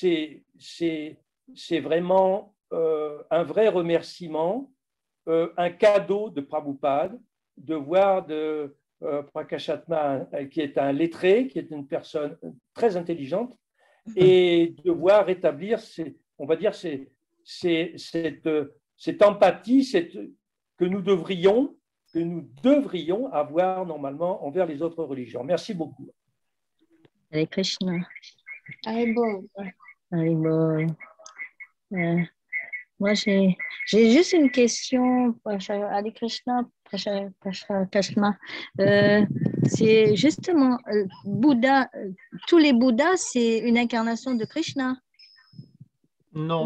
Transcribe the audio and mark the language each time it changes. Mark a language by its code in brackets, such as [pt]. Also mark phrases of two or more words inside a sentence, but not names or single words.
[fr] vraiment un vrai remerciement, un cadeau de Prabhupada, de voir Prakashatma, qui est un lettré, qui est une personne très intelligente, et de voir rétablir, on va dire, cette empathie que nous devrions avoir normalement envers les autres religions. Merci beaucoup. Hare Krishna. Haribo. Haribo. Moi, j'ai juste une question, Hare Krishna, Krishna. C'est justement, Bouddha, tous les Bouddhas, c'est une incarnation de Krishna. Non,